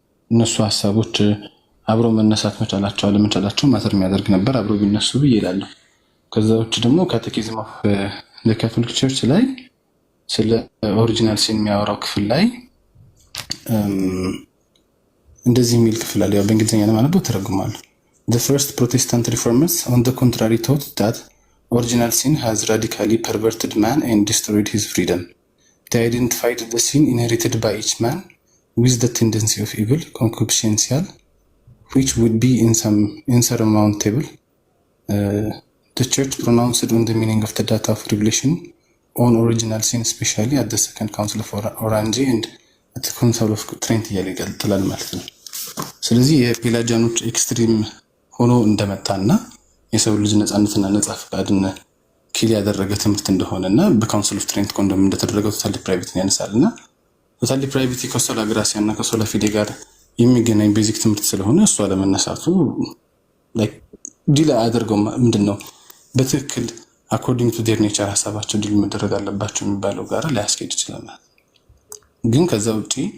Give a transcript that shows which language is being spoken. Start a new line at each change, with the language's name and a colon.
Amharic: እነሱ ሀሳቦች አብሮ መነሳት መቻላቸው አለመቻላቸው ማተር የሚያደርግ ነበር። አብሮ ቢነሱ ብዬ እላለሁ። ከዛ ውጭ ደግሞ ካቴኪዝም ኦፍ ካቶሊክ ቸርች ላይ ስለ ኦሪጂናል ሲን የሚያወራው ክፍል ላይ እንደዚህ የሚል ክፍል አለ። ያው በእንግሊዝኛ ለማነበው ተረጉማለሁ።
English: The first Protestant reformers, on the contrary, taught that original sin has radically perverted man and destroyed his freedom. they identified the sin inherited by each man with the tendency of evil, concupiscential, which would be insurmountable. The church pronounced on the meaning of the data of revelation on original sin, especially at the Second Council of Orange and at the Council of Trent
Amharic: እያለ ይቀጥላል ማለት ነው። ስለዚህ የፔላጂያኖች ኤክስትሪም ሆኖ እንደመጣና የሰው ልጅ ነፃነትና ነፃ ፈቃድን ኪል ያደረገ ትምህርት እንደሆነና በካውንስል ኦፍ ትሬንት ኮንዶም እንደተደረገው ቶታል ዲፕራይቪቲን ያነሳልና ቶታል ዲፕራይቪቲ ከሶላ ግራሲያ እና ከሶላ ፊዴ ጋር የሚገናኝ ቤዚክ ትምህርት ስለሆነ እሷ ለመነሳቱ ላይክ ዲላ አድርገው ምንድነው በትክክል አኮርዲንግ ቱ ዴር ኔቸር ሐሳባቸው ዲል መደረግ አለባቸው የሚባለው ጋር ሊያስኬድ ይችላል። ግን ከዛ ውጪ